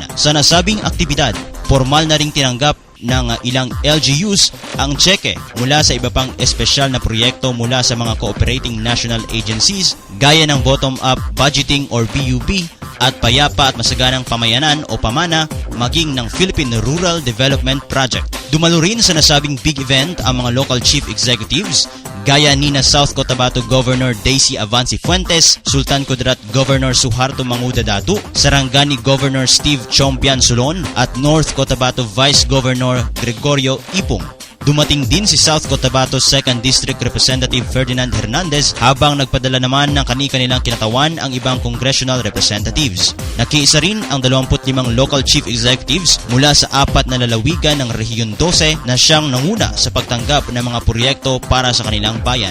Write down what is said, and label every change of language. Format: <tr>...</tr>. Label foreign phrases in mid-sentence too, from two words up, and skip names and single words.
<tl>Sa nasabing aktibidad, formal na ring tinanggap ng ilang LGUs ang tseke mula sa iba pang espesyal na proyekto mula sa mga</tl> <en>cooperating national agencies</en> <tl>gaya ng</tl> <en>bottom-up budgeting</en> <tl>or BUB at payapa at masaganang pamayanan o pamana maging ng Philippine Rural Development Project. Dumalo rin sa nasabing</tl> <en>big event</en> <tl>ang mga</tl> <en>local chief executives</en> <tl>gaya ni na South Cotabato Governor Daisy Avanci Fuentes, Sultan Kudarat Governor Suharto Manguda Datu, Sarangani Governor Steve Chompian Solon at North Cotabato Vice Governor Gregorio Ipong. Dumating din si South Cotabato 2nd District Representative Ferdinand Hernandez habang nagpadala naman ng kani-kanilang kinatawan ang ibang</tl> <en>congressional representatives.</en> <tl>Nakiisa rin ang 25</tl> <en>local chief executives</en> <tl>mula sa 4 na lalawigan ng Rehiyon 12 na siyang nanguna sa pagtanggap ng mga proyekto para sa kanilang bayan.</tl>